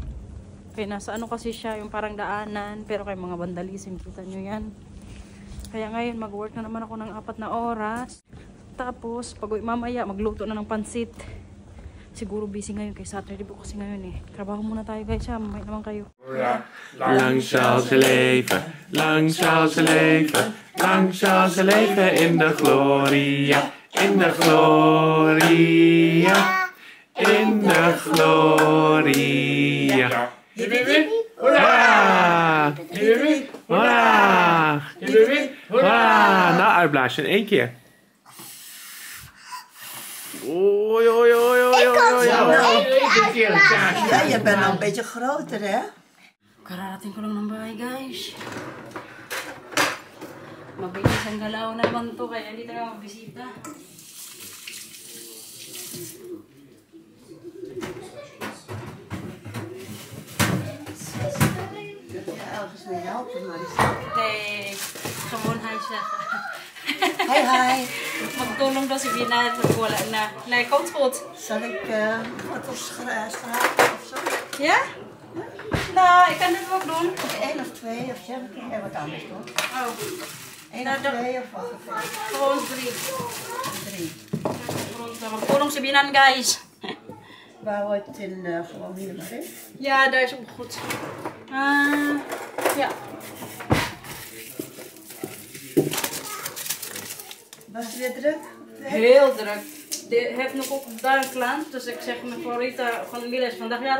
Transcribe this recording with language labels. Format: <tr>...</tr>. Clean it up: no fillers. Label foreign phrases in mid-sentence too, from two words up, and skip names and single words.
<tl>Kaya nasa ano kasi siya, yung parang daanan. Pero kay mga vandalism, kita nyo yan. Kaya ngayon, mag-work na naman ako ng 4 na oras. Tapos, pag mamaya, magluto na ng pansit. Siguro busy ngayon kay Saturday po kasi ngayon eh. Trabaho muna tayo guys ha, mamaya naman kayo.</tl> <nl>Lang zal ze leven, lang zal ze leven, lang zal ze leven in de gloria, in de gloria, in de gloria. Hoera! Hoera! Hoera! Nou, uitblazen in 1 keer. Oei, oei, oei, oei, oei. Ja, je bent al een beetje groter, hè?</nl> <tl>Kararating ko lang ng bahay guys. Mabilis ang galaw naman to kaya hindi tayo magbisita.</tl> <nl>Ergens mee helpen, maar die Nee, gewoon hi zeggen. Hi, hi.</nl> <tl>Magtulong daw si Bina pag wala na.</tl> <nl>Like, komt goed. Zal ik wat op schrijven of zo? Ja? Tanda, ik kan het ook doen. 1 of 2 of zeg ik wat anders toch? Oh, 1 of 2 of wat? gewoon 3. 3.</nl> <tl>Magpulong si Binan, guys.</tl> <nl>Wou het gewoon hier maar in? Ja, daar is ook goed. Ja. Was het weer druk? Heel druk. Die heeft nog ook daar een klant, dus ik zeg mijn Rita van Mila is vandaag jarig.</nl>